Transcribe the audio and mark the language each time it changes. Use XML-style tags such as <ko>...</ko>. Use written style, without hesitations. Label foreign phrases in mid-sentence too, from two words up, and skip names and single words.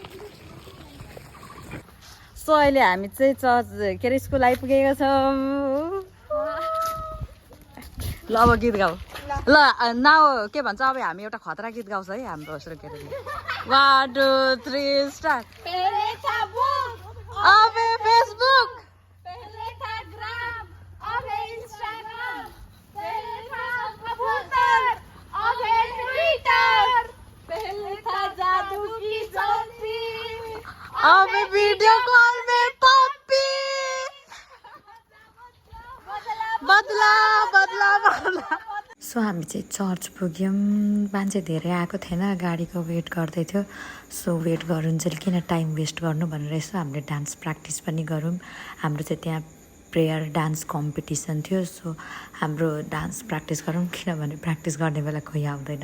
<ne>सो अहिले हामी चाहिँ चर्च के अरे स्कुल आइपुगेका छौँ। ल अब गीत गाऊ ल। नाउ के भन्छ अब हामी एउटा खतरा गीत गाउँछ है हाम्रो यसरी के अरे 1 2 3 स्टार्ट।</ne> <hi>अब फेसबुक पहले था ग्राम, अब है इंस्टाग्राम, पहले था कबूतर, अब है ट्विटर, पहले था जादू की जोशी, अब वीडियो कॉल में पप्पी। बदला बदला बदला।</hi> <ne>सो हामी चाहिँ चर्च पुग्यौँ। मान्छे धेरै आएको थिएन, गाडीको वेट गर्दै थियो। सो वेट गरुन्जेल किन</ne> <en>time waste</en> <ne>गर्नु भनेर यसो हामीले</ne> <en>dance practice</en> <ne>पनि गरौँ। हाम्रो चाहिँ त्यहाँ</ne> <en>prayer dance competition</en> <ne>थियो। सो हाम्रो</ne> <en>dance practice</en> <ne>गरौँ किनभने प्र्याक्टिस गर्ने बेला कोही आउँदैन।</ne>